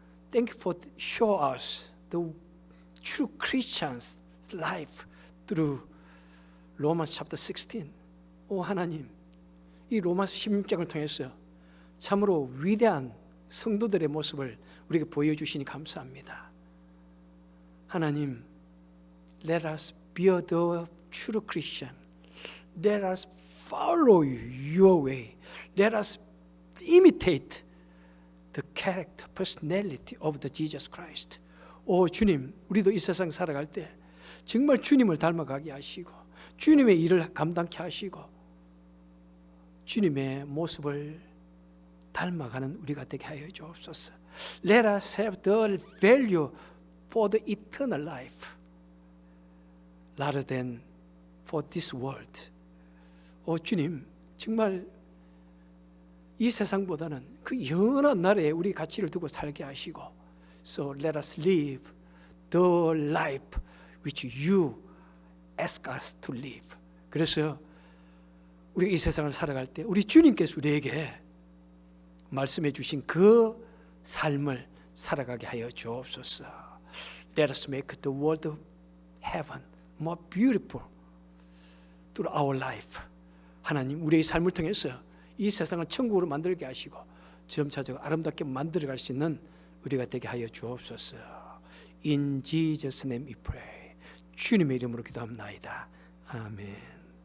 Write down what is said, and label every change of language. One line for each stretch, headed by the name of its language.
English: Thank you for showing us the true Christian's life through Romans chapter 16.
Korean: 오 하나님, 이 로마서 16장을 통해서 참으로 위대한 성도들의 모습을 우리에게 보여주시니 감사합니다.
English: 하나님, let us be the true Christian. Let us follow your way. Let us imitate the character, personality of the Jesus Christ.
Korean: 오 주님, 우리도 이 세상 살아갈 때 정말 주님을 닮아가게 하시고 주님의 일을 감당케 하시고 주님의 모습을 닮아가는 우리가 되게 하여 주옵소서.
English: Let us have the value for the eternal life rather than for this world.
Korean: 오 주님, 정말 이 세상보다는 그 영원한 나라에 우리 가치를 두고 살게 하시고
English: So let us live the life which you ask us to live.
Korean: 그래서 우리가 이 세상을 살아갈 때 우리 주님께서 우리에게 말씀해 주신 그 삶을 살아가게 하여 주옵소서.
English: Let us make the world of heaven more beautiful through our life.
Korean: 하나님, 우리의 삶을 통해서 이 세상을 천국으로 만들게 하시고 점차적으로 아름답게 만들어갈 수 있는 우리가 되게 하여 주옵소서.
English: In Jesus' name we pray.
Korean: 주님의 이름으로 기도합나이다. 아멘.